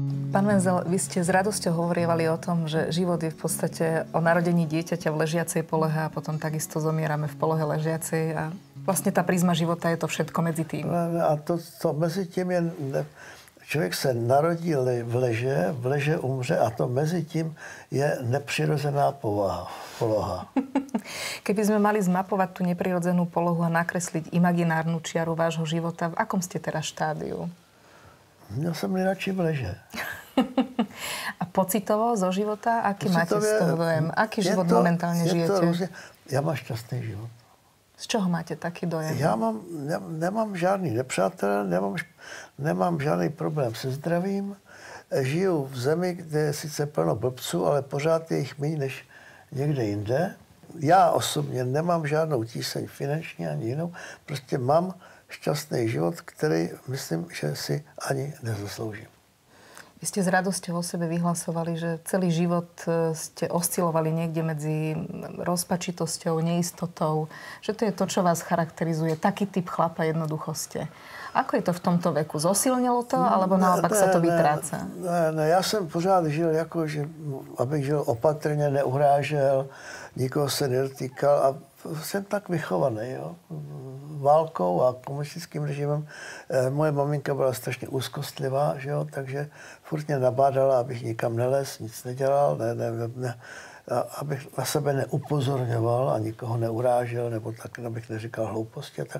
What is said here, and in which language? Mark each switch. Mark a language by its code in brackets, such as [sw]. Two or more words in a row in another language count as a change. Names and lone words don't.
[sk] Pán Menzel, vy ste s radosťou hovorievali o tom, že život je v podstate o narodení dieťaťa v ležiacej polohe a potom takisto zomierame v polohe ležiacej a vlastne tá prízma života je to všetko medzi tým. [cs] A to mezi tím je... Člověk se narodí v leže umře a to mezi tím je nepřirozená poloha. [sk] Keby sme mali zmapovať tú neprirodzenú polohu a nakresliť imaginárnu čiaru vášho života, v akom ste teraz štádiu? [cs] Měl jsem nejradši v leže. [sk] A pocitovo zo života? Aký máte z toho dojem? Aký život momentálne žijete? [cs] Já mám šťastný život. [sk] Z čoho máte taký dojem? [cs] Já nemám žádný nepřátel, nemám žádný problém se zdravím. Žiju v zemi, kde je sice plno blbců, ale pořád je jich méně než někde jinde. Já osobně nemám žádnou tíseň finanční ani jinou. Prostě mám šťastný život, který myslím, že si ani nezasloužím. [sk] Vy ste s radosťou o sebe vyhlasovali, že celý život ste oscilovali niekde medzi rozpačitosťou, neistotou. Že to je to, čo vás charakterizuje. Taký typ chlapa jednoducho ste. Ako je to v tomto veku? Zosilnilo to, alebo naopak sa to vytráca? [cs] Ne, já jsem pořád žil jako, že abych žil opatrně, neuhrážel, nikoho se nedotýkal a jsem tak vychovaný, jo. Válkou a komunistickým režimem. Moje maminka byla strašně úzkostlivá, že jo, takže furt mě nabádala, abych nikam nelez, nic nedělal, abych na sebe neupozorňoval a nikoho neurážel, nebo tak, abych neříkal hlouposti a tak.